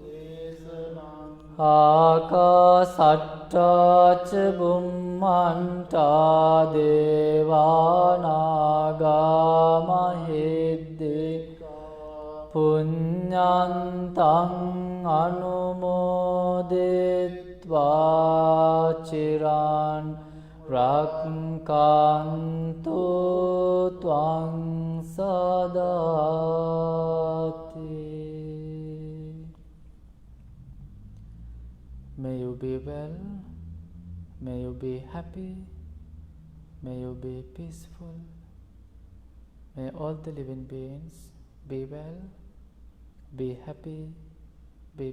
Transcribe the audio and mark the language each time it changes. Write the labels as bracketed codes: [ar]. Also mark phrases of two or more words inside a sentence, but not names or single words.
[pi] ආකාසට්ටාච බුම්මට්ටා දේවානාගා මහිද්దికා පුඤ්ඤන්තං අනුමෝදිත්වා චිරන් රක්ඛන්තු ත්වං සදාති. [en] May you be well, may you be happy, may you be peaceful, May all the living beings be well, be happy, be peaceful.